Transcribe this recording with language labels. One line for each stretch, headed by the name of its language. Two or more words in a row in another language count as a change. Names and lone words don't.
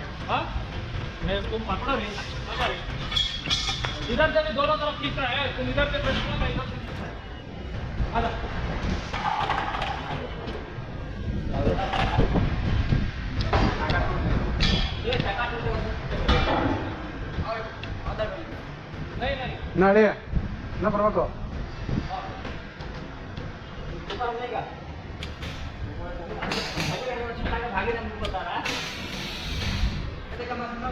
Hindi: हाँ मैं तुम पकड़ो नहीं इधर से भी दोनों तरफ खींच रहा है तुम इधर से प्रेस करो मैं इधर से खींच रहा है आजा ये चक्का नहीं नहीं
Kannada: ನಾಳೆ ನಾ ಬರ್ಬೇಕು
Hindi: ऊपर नहीं का भागे नहीं बता रहा ऐसे का मतलब